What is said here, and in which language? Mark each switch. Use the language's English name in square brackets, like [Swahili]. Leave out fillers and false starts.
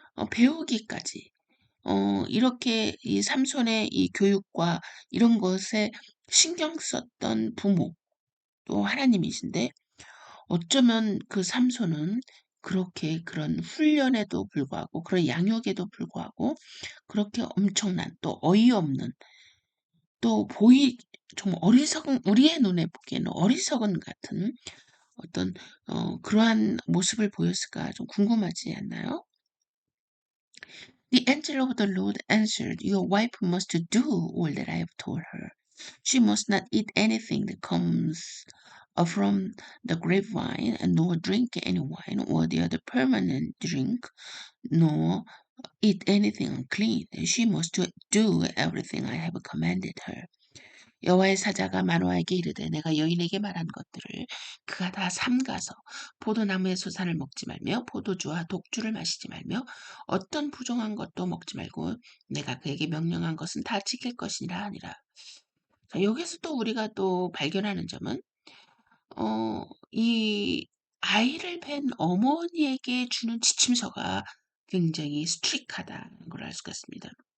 [Korean] 배우기까지 이렇게 이 삼손의 이 교육과 이런 것에 신경 썼던 부모 또 하나님이신데 어쩌면 그 삼손은 그렇게 그런 훈련에도 불구하고 그런 양육에도 불구하고 그렇게 엄청난 또 어이없는 또 정말 어리석은 우리의 눈에 보기에는 어리석은 같은 어떤 그러한 모습을 보였을까 좀 궁금하지 않나요? [English] The angel of the Lord answered, "Your wife must do all that I have told her. She must not eat anything that comes from the grapevine, and nor drink any wine or the other permanent drink, nor eat anything unclean. She must do everything I have commanded her." [Korean] 여호와의 사자가 마노아에게 이르되 내가 여인에게 말한 것들을 그가 다 삼가서 포도나무의 소산을 먹지 말며 포도주와 독주를 마시지 말며 어떤 부정한 것도 먹지 말고 내가 그에게 명령한 것은 다 지킬 것이니라 하니라. 자, 여기서 또 우리가 또 발견하는 점은 이 아이를 뵌 어머니에게 주는 지침서가 굉장히 스트릭하다는 걸 알 수가 있습니다.